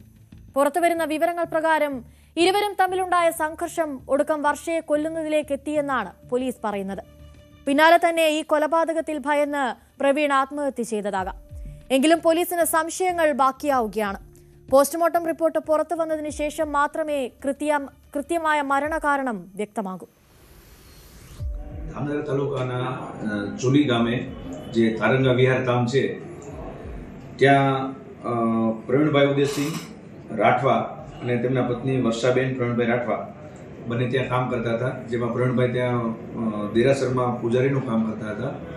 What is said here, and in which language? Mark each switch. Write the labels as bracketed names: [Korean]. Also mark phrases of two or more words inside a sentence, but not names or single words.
[Malayalam] പുറത്തുവരുന്ന വിവരങ്ങൾ പ്രകാരം ഇരുവരും തമ്മിലുണ്ടായ സംഘർഷം ഒടുക്കം വർഷയെ കൊല്ലുന്നതിലേക്ക് എത്തിയെന്നാണ് പോലീസ് പറയുന്നത്. പിന്നാലെ തന്നെ ഈ കൊലപാതകത്തിൽ ഭയന്ന് പ്രവീൺ ആത്മഹത്യ ചെയ്തതാകാം. എങ്കിലും പോലീസിന് സംശയങ്ങൾ ബാക്കിയാവുകയാണ്. പോസ്റ്റ്മോർട്ടം റിപ്പോർട്ട് പുറത്തു വന്നതിന് ശേഷം മാത്രമേ കൃത്യമായ മരണകാരണം വ്യക്തമാകൂ. [Gujarati] ધામનગર તાલુકાના ચુલી ગામે જે તારંગા વિહાર ધામ છે ત્યાં પ્રવીણભાઈ ઉદયસિંહ રાઠવા અને તેમના પત્ની વર્ષાબેન પ્રવીણભાઈ રાઠવા બંને ત્યાં કામ કરતા હતા, જેમાં પ્રવીણભાઈ ત્યાં દેરાસરમાં પૂજારીનું કામ કરતા હતા.